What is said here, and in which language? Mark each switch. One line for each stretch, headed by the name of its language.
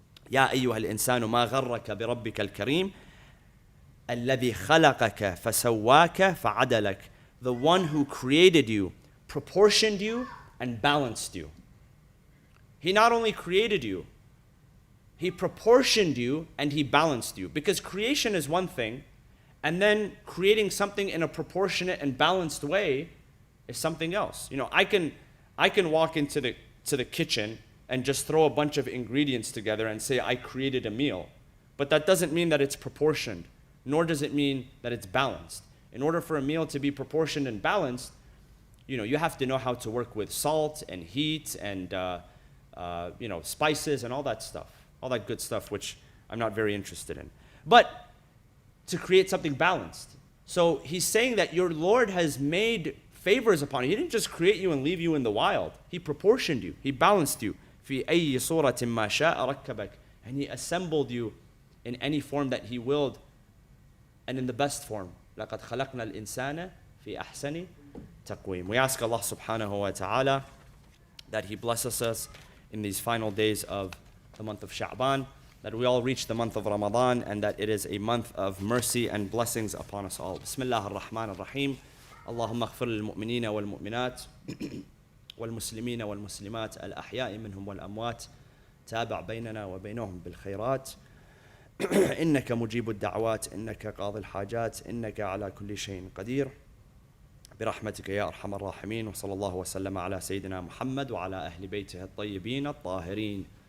Arabic: يا أيها الإنسان ما غرك بربك الكريم الذي خلقك فسواك فعدلك.
English: The one who created you, proportioned you, and balanced you. He not only created you, he proportioned you and he balanced you. Because creation is one thing, and then creating something in a proportionate and balanced way is something else. You know, I can walk into the kitchen and just throw a bunch of ingredients together and say I created a meal. But that doesn't mean that it's proportioned, nor does it mean that it's balanced. In order for a meal to be proportioned and balanced, you have to know how to work with salt and heat and spices and all that stuff, all that good stuff, which I'm not very interested in. But to create something balanced. So he's saying that your Lord has made favors upon you. He didn't just create you and leave you in the wild. He proportioned you. He balanced you.
Arabic: في أي صورة ما شاء ركبك.
English: And he assembled you in any form that he willed, and in the best form.
Arabic: لقد خلقنا الإنسان في أحسن تقويم.
English: We ask Allah subhanahu wa ta'ala that he blesses us in these final days of the month of Sha'ban, that we all reach the month of Ramadan, and that it is a month of mercy and blessings upon us all.
Arabic: Bismillah ar-Rahman ar-Rahim. اللهم اغفر للمؤمنين والمؤمنات والمسلمين والمسلمات الأحياء منهم والأموات تابع بيننا وبينهم بالخيرات إنك مجيب الدعوات إنك قاضي الحاجات إنك على كل شيء قدير برحمتك يا أرحم الراحمين وصلى الله وسلم على سيدنا محمد وعلى أهل بيته الطيبين الطاهرين